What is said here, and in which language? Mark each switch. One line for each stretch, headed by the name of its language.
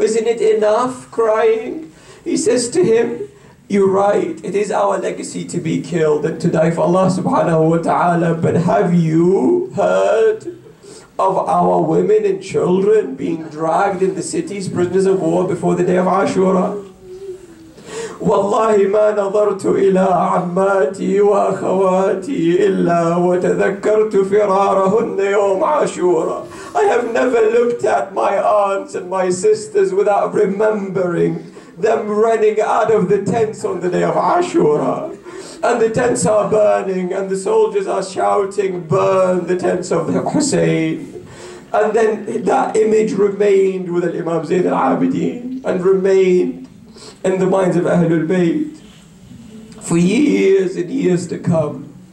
English: Isn't it enough crying? He says to him, you're right. It is our legacy to be killed and to die for Allah subhanahu wa ta'ala. But have you heard of our women and children being dragged in the cities, prisoners of war, before the day of Ashura.
Arabic: والله ما نظرت إلى عماتي وأخواتي إلا وتذكرت فرارهن يوم عاشورا.
English: I have never looked at my aunts and my sisters without remembering them running out of the tents on the day of Ashura. And the tents are burning and the soldiers are shouting, burn the tents of the Hussein. And then that image remained with Imam Zayn al-Abidin and remained in the minds of Ahlul Bayt for years and years to come.